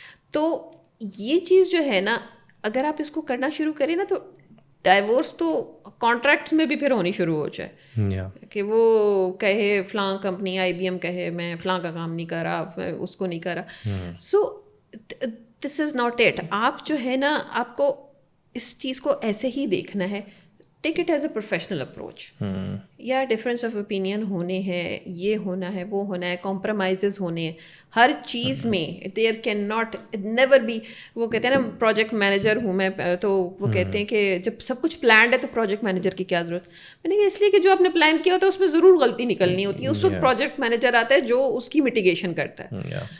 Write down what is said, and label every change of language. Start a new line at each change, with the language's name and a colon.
Urdu: تو یہ چیز جو ہے نا, اگر آپ اس کو کرنا شروع کریں نا, تو ڈائیورس تو کانٹریکٹس میں بھی پھر ہونی شروع ہو جائے کہ وہ کہے فلاں کمپنی IBM کہے میں فلاں کا کام نہیں کر رہا, اس کو نہیں کر رہا.
English: So this is not it.
Urdu: آپ جو ہے نا, آپ کو اس چیز کو ایسے ہی دیکھنا ہے.
English: Take it as a professional approach.
Urdu: یا ڈفرینس آف اوپینین ہونے ہیں, یہ ہونا ہے, وہ ہونا ہے, کمپرومائزز ہونے ہیں ہر چیز میں.
English: there can not never be,
Urdu: وہ کہتے ہیں نا پروجیکٹ مینیجر ہوں میں, تو وہ کہتے ہیں کہ جب سب کچھ پلانڈ ہے تو پروجیکٹ مینیجر کی کیا ضرورت. میں نے کہا اس لیے کہ جو آپ نے پلان کیا ہوتا ہے اس میں ضرور غلطی نکلنی ہوتی ہے, اس وقت پروجیکٹ مینیجر آتا ہے جو اس کی میٹیگیشن کرتا ہے.